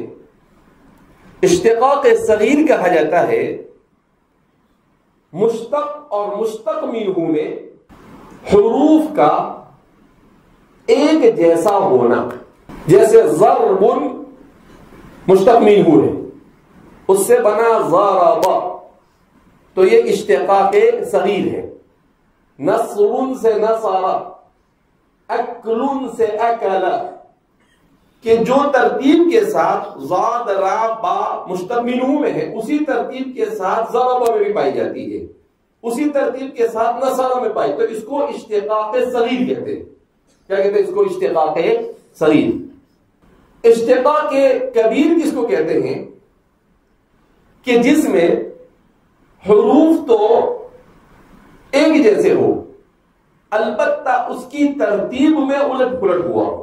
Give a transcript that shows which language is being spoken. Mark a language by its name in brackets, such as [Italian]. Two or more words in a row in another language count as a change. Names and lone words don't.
[Urdu] اشتقاق صغیر کہا جاتا ہے مشتق اور مشتق منہ میں حروف کا ایک جیسا ہونا، جیسے ضرب مشتق منہ ہے، اس سے بنا ضرب، تو یہ اشتقاق صغیر ہے۔ نصر سے نصر، اکل سے اکل، کہ جو ترتیب کے ساتھ ضاد را با مشتق منہ میں ہے اسی ترتیب کے ساتھ ضرب میں بھی پائی جاتی ہے، اسی ترتیب کے ساتھ نصر میں پائی، تو اس کو اشتقاق صغیر کہتے ہیں۔ کیا کہتے ہیں اس کو؟ اشتقاق صغیر۔ اشتقاق کبیر کس کو کہتے ہیں؟ کہ جس میں حروف تو ایک جیسے ہو، البتہ اس کی ترتیب میں الٹ پلٹ ہوا ہو۔